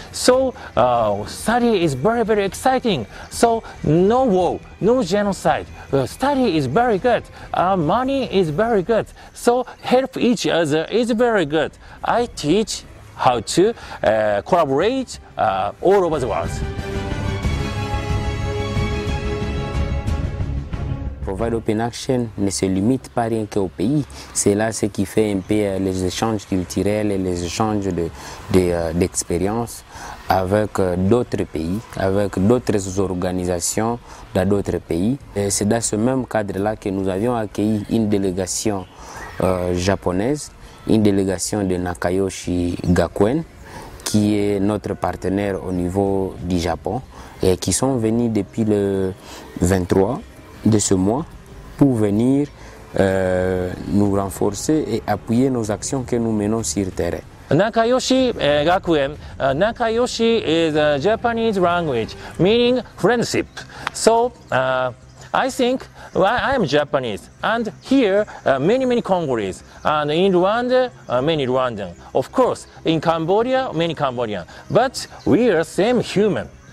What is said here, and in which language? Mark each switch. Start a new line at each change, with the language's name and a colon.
English: So study is very exciting. So no war, no genocide. Study is very good. Money is very good. So help each other is very good. I teach how to collaborate all over the world.
French: Provide Open Action ne se limite pas rien qu'au pays. C'est là ce qui fait un peu les échanges culturels et les échanges d'expériences avec d'autres pays, avec d'autres organisations dans d'autres pays. C'est dans ce même cadre-là que nous avions accueilli une délégation japonaise, une délégation de Nakayoshi Gakuen, qui est notre partenaire au niveau du Japon, et qui sont venus depuis le 23 de ce mois pour venir nous renforcer et appuyer nos actions que nous menons sur terrain. Nakayoshi Gakuen.
English: Nakayoshi is a Japanese language meaning friendship. So I think I am Japanese, and here many Congolese, and in Rwanda many Rwandan. Of course, in Cambodia many Cambodian, but we are same human.